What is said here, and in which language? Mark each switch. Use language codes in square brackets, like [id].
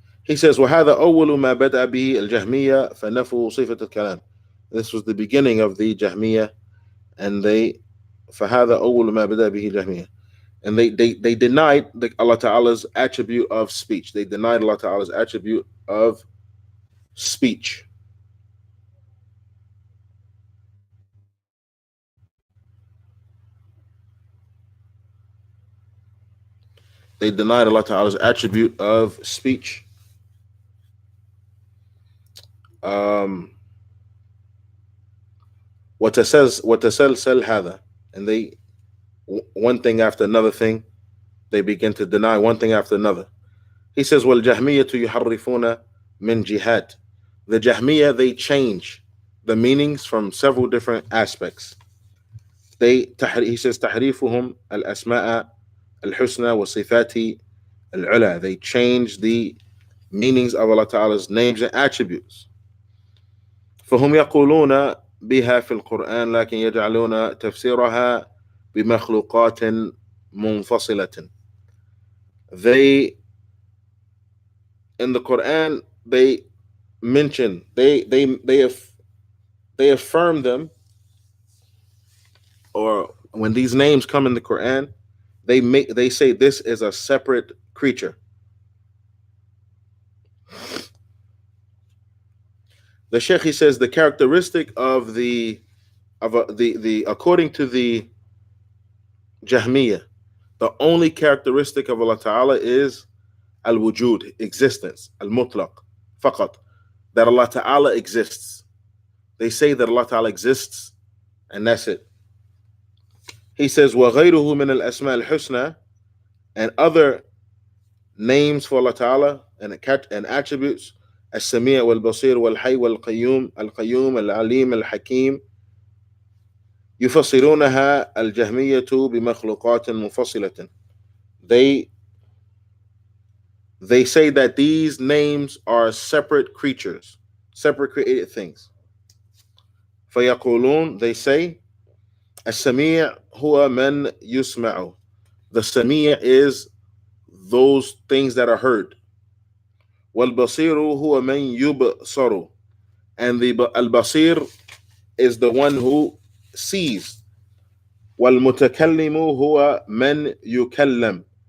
[en] He says, [ar] وهذا أول ما بدأ به الجهمية فنفوا صفة الكلام. [en] This was the beginning of the Jahmiyyah, and [ar] فهذا أول ما بدأ به الجهمية. [en] And they denied Allah Ta'ala's attribute of speech. They denied Allah Ta'ala's attribute of speech. They denied Allah Ta'ala's attribute of speech. Um, [ar] وتسلسل هذا, [en] and they one thing after another thing, they begin to deny one thing after another. He says, [ar] وَالْجَهْمِيَّةُ يُحَرِّفُونَ مِنْ جِهَاتٍ. [en] The Jahmiyyah, they change the meanings from several different aspects. He says, [ar] تحريفهم الأسماء الحسنى وصفات العلى. [en] They change the meanings of Allah Ta'ala's names and attributes. [ar] فهم يقولون بها في القرآن لكن يجعلون تفسيرها بمخلوقات منفصلة. [en] They, in the Quran, they mention, they affirm them, or when these names come in the Quran, they say this is a separate creature. The Sheikh, he says, the characteristic of the according to the Jahmiyyah, the only characteristic of Allah Ta'ala is al-wujud, existence, al-mutlaq, faqat, that Allah Ta'ala exists. They say that Allah Ta'ala exists, and that's it. He says, [ar] وَغَيْرُهُ مِنَ الْأَسْمَاءِ الْحُسْنَى, [en] and other names for Allah Ta'ala and attributes, [ar] السميع والبصير والحي والقيوم القيوم العليم الحكيم, يفسرونها الجهمية بمخلوقات منفصلة. [en] They say that these names are separate creatures, separate created things. [ar] فيقولون, [en] they say, [ar] السميع هو من يسمع. [en] The سميع is those things that are heard. [ar] والبصير هو من يبصر. [en] And the al-basir is the one who sees. [ar] والمتكلم هو من يكلم.